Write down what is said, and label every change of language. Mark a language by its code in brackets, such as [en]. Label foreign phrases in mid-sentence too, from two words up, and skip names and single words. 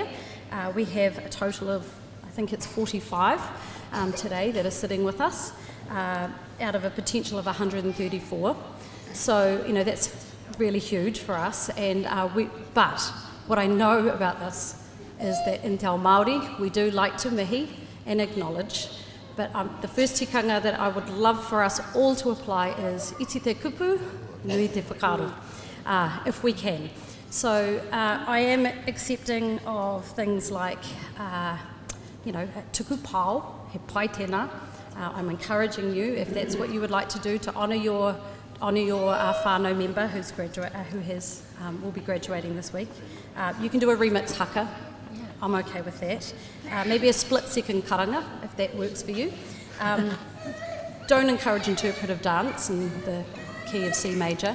[en] We have a total of, I think it's 45 today that are sitting with us, out of a potential of 134. So, that's really huge for us. And but what I know about this is that in [mi] Te Ao Māori, [en] we do like to mihi and acknowledge. But the first tikanga that I would love for us all to apply is [mi] iti te kupu, nui te whakaaro, [en] if we can. So I am accepting of things like, [mi] tuku pāo, he pai tēnā. [en] I'm encouraging you, if that's what you would like to do, to honour your whānau member will be graduating this week. You can do a remix haka. I'm okay with that. Maybe a split-second karanga, if that works for you. Don't encourage interpretive dance in the key of C major.